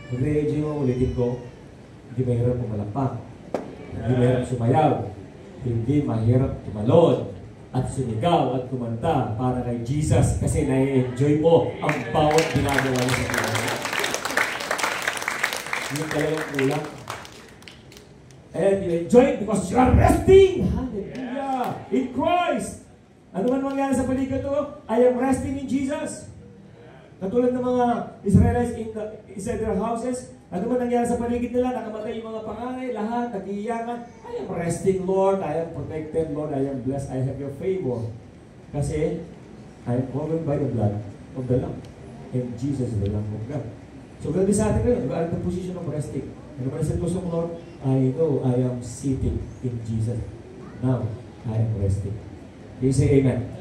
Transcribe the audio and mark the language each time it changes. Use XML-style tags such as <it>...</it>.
<tl>Mag-re-enjoy mo, ulitin ko. Hindi mahirap pumalakpak. Hindi mahirap sumayaw. Hindi mahirap tumalon. At sumigaw at kumanta para kay Jesus kasi na-enjoy mo ang bawat ginagawa niya sa buhay. Yung talagang kulang.</tl> <en>And you enjoy it because you are resting.</en> <tl>Hallelujah!</tl> <en>In Christ!</en> <tl>Ano man mangyari sa paligid to?</tl> <en>I am resting in Jesus.</en> <tl>Katulad ng mga Israelites inside their houses, ano man nangyari sa paligid nila, nakamatay yung mga panganay, lahat, nag-iiyakan.</tl> <en>I am resting, Lord. I am protected, Lord. I am blessed. I have your favor. Kasi, I am covered by the blood of the Lamb. And Jesus is the Lamb of God. So,</en> <tl>grabe sa atin ngayon.</tl> <en>We are in the position of resting.</en> <tl>Ano man sa puso mo,</tl> <en>Lord? I know I am sitting in Jesus. Now, I am resting. Can you say amen?</en>